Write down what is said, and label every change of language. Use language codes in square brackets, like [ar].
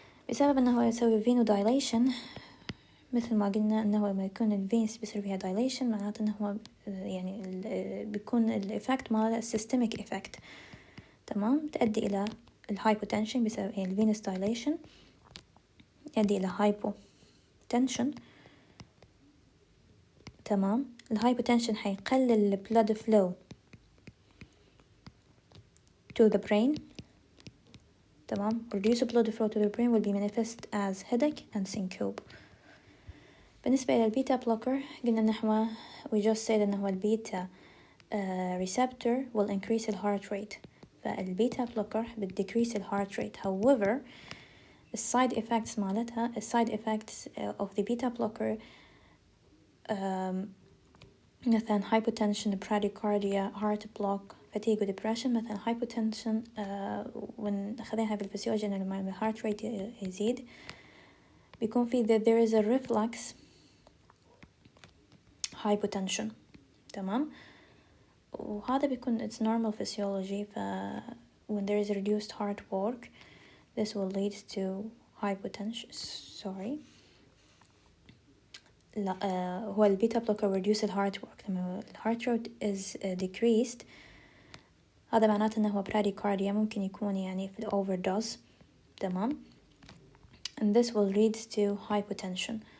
[ar] بسبب أنه يسوي venodilation مثل ما قلنا أنه لما يكون الفينس بيصير فيها dilation معناته أنه هو يعني بيكون الإفكت ماله systemic effect. تمام. تؤدي إلى الهايبوتنشن بسبب الفينس دايليشن يؤدي إلى هايبوتنشن. تمام. الهايبوتنشن حيقلل [en] blood flow to the brain. [ar] تمام. [en] reduce blood flow to the brain will be manifest as headache and syncope. [ar] بالنسبة إلى البيتا بلوكر قلنا نحو [en] we just said [ar] أنه البيتا [en] receptor will increase the heart rate. [ar] فالبيتا بلوكر [en] decrease the heart rate. However, the side effects مالتها side effects of the beta blocker مثلا hypotension, bradycardia, heart block, fatigue و depression. [ar] مثلا hypotension ونخذينها في الفسيولوجي إنه لما الهارت rate يزيد بيكون في [en] there is a reflux hypotension. [ar] تمام. وهذا بيكون [en] it's normal physiology. when there is reduced heart work this will lead to hypotension. [ar] لا هو البيتا بلوكر [en] reduce heart work. [ar] لما [en] heart rate is decreased [ar] هذا معناته انه هو bradycardia ممكن يكون يعني في overdose. تمام. [en] and this will lead to hypotension.